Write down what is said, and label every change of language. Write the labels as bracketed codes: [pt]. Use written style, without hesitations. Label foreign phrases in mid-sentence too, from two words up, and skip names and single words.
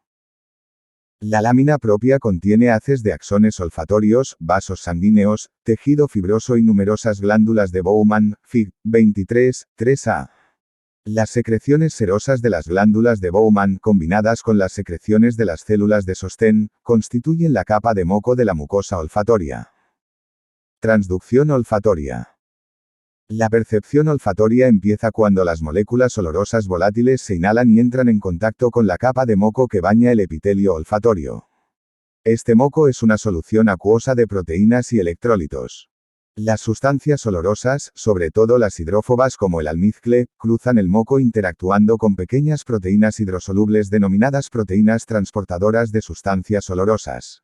[es] La lámina propia contiene haces de axones olfatorios, vasos sanguíneos, tejido fibroso y numerosas glándulas de Bowman, Fig. 23.3a. Las secreciones serosas de las glándulas de Bowman, combinadas con las secreciones de las células de sostén, constituyen la capa de moco de la mucosa olfatoria. Transducción olfatoria. La percepción olfatoria empieza cuando las moléculas olorosas volátiles se inhalan y entran en contacto con la capa de moco que baña el epitelio olfatorio. Este moco es una solución acuosa de proteínas y electrolitos. Las sustancias olorosas, sobre todo las hidrófobas como el almizcle, cruzan el moco interactuando con pequeñas proteínas hidrosolubles denominadas proteínas transportadoras de sustancias olorosas.